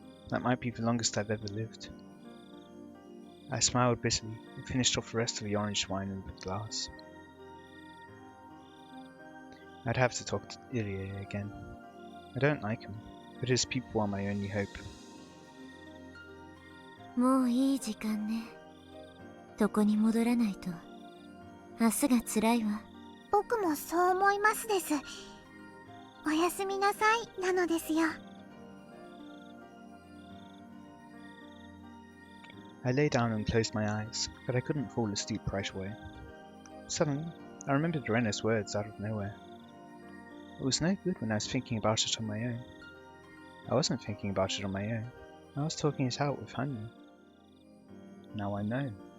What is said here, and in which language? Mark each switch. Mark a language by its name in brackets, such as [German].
[English] That might be the longest I've ever lived. I smiled bitterly and finished off the rest of the orange wine in the glass. I'd have to talk to Irie again. I don't like him, but his people are my only hope. [Japanese] もういい時間ね。床に戻らないと明日が辛いわ。僕もそう思いますです。おやすみなさいなのですよ。 [English] I lay down and closed my eyes, but I couldn't fall asleep right away. Suddenly, I remembered Rena's words out of nowhere. It was no good when I was thinking about it on my own. I wasn't thinking about it on my own. I was talking it out with Hanyu. Now I know.